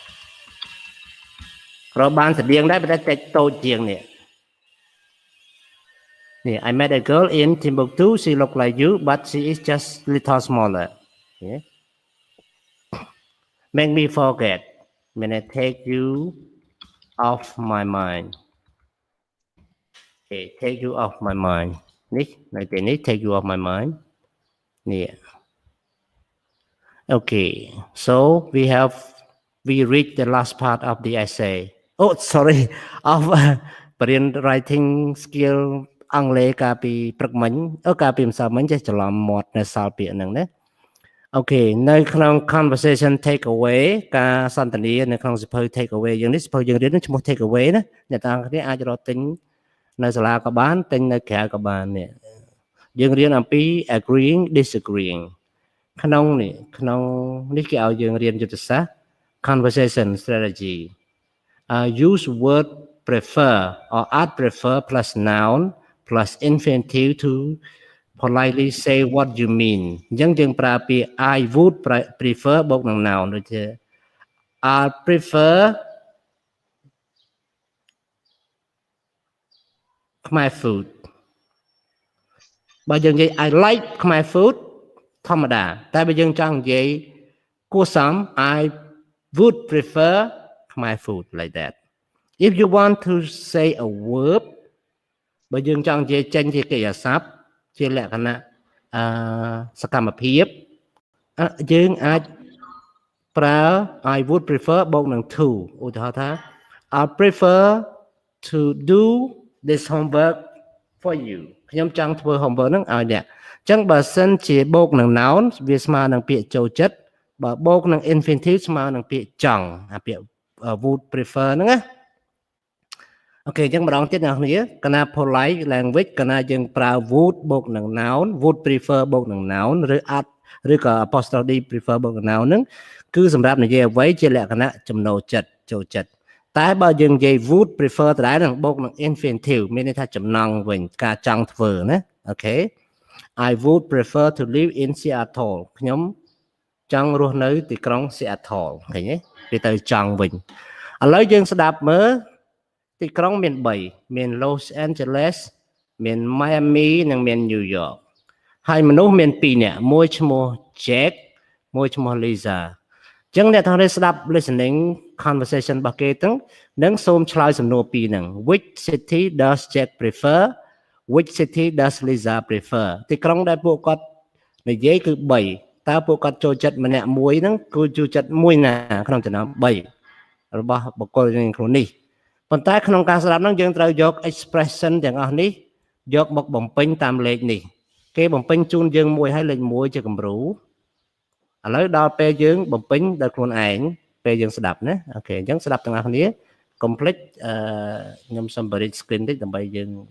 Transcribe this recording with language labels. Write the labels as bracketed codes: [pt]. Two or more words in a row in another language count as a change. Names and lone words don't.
[km] រកបានស្តៀងដែរប៉ុន្តែតិចតូចជាងនេះ [en] I met a girl in Timbuktu she looked like you but she is just little smaller make me forget when I take you off my mind okay take you off my mind [km] នេះនៅទីនេះ [en] take you off my mind នេះ okay so we read the last part of the essay oh sorry of [km] បរិញ្ញាបត្រ [en] writing skill [km] អង់គ្លេសកាលពីព្រឹកមិញកាលពីម្សិលមិញចេះច្រឡំមាត់នៅសាលពាក្យហ្នឹងណាអូ ខេនៅក្នុង [en] conversation take away [km] ការសន្ទនានៅក្នុងសៀវភៅ [en] take away [km] យើងនេះសៀវភៅយើងរៀននឹងឈ្មោះ [en] take away [km] ណាអ្នកទាំងគ្នាអាចរកទិញនៅសាលាក៏បានទិញនៅក្រៅ ក៏បាននេះយើងរៀនអំពី [en] agreeing disagreeing [km] ក្នុងនេះគេឲ្យយើងរៀនយុទ្ធសាស្ត្រ [en] conversation strategy use word prefer or add prefer plus noun plus infinitive to politely say what you mean [km] អញ្ចឹងយើងប្រើពាក្យ [en] I would prefer [km] បូកនឹង noun ដូចជា [en] I prefer [km] Khmer food បើយើងនិយាយ [en] I like Khmer food [km] ធម្មតាតែបើយើងចង់និយាយគួរសម [en] I would prefer Khmer food like that if you want to say a verb [km] បើយើងចង់និយាយចេញជាកិរិយាសព្ទជាលក្ខណៈសកម្មភាពយើងអាចប្រើ [en] I would prefer [km] បូកនឹង to ឧទាហរណ៍ថា [en] I prefer to do this homework for you [km] ខ្ញុំចង់ធ្វើ homework ហ្នឹងឲ្យអ្នកអញ្ចឹងបើសិនជាបូកនឹង noun វាស្មើនឹងពាក្យចូលចិត្តបើបូ កនឹង infinitive ស្មើនឹងពាក្យចង់អាពាក្យ [en] would prefer [km] ហ្នឹងណាអូខេអញ្ចឹងម្ដងទៀតអ្នកនរកណា [en] polite language [km] កណាយើងប្រើ would បូកនឹង noun [en] would prefer [km] បូកនឹង noun ឬ add ឬក៏ [en] apostrophe prefer [km] បូកនឹង noun ហ្នឹងគឺសម្រាប់និយាយអ្វីជាលក្ខណៈចំណូលចិត្តចូលចិត្តតែបើយើងនិយាយ [en] would prefer [km] ដដែលនឹងបូកនឹង infinitive មានន័យថាចំណង់ វិញការចង់ធ្វើណាអូខេ [en] I would prefer to live in Seattle [km] ខ្ញុំចង់រស់នៅទីក្រុង Seattle ឃើញទេវាទៅចង់វិញឥឡូវយើងស្ដាប់មើលទីក្រុងមាន3មាន Los Angeles មាន Miami និងមាន New York ហើយ មនុស្សមាន2នាក់មួយឈ្មោះ Jack មួយឈ្មោះ Lisa អញ្ចឹងអ្នកទាំងនេះស្ដាប់ [en] listening conversation [km] របស់គេទាំងនឹងសូមឆ្លើយសំណួរ2ហ្នឹង [en] Which city does Jack prefer Which city does Lisa prefer [km] ទីក្រុងដែលពួក គាត់និយាយគឺ3តើពួកគាត់ចូលចិត្តម្នាក់មួយហ្នឹងគឺចូលចិត្តមួយណាក្នុងចំណោម3របស់បុគ្គលរៀងខ្លួននេះប៉ុន្តែក្នុងការស្ដាប់ហ្នឹងយើងត្រូវយក expression ទាំងអស់នេះយកមកបំពេញតាមលេខនេះគេបំពេញជូនយើងមួយហើយលេខ1ជាគំរូឥឡូវដល់ពេលយើងបំពេញដោយខ្លួនឯងពេលយើងស្ដាប់ណាអូខេអញ្ចឹងស្ដាប់ទាំងអស់គ្នា complete ខ្ញុំសូមបរិយា screen តិចដើម្បីយើង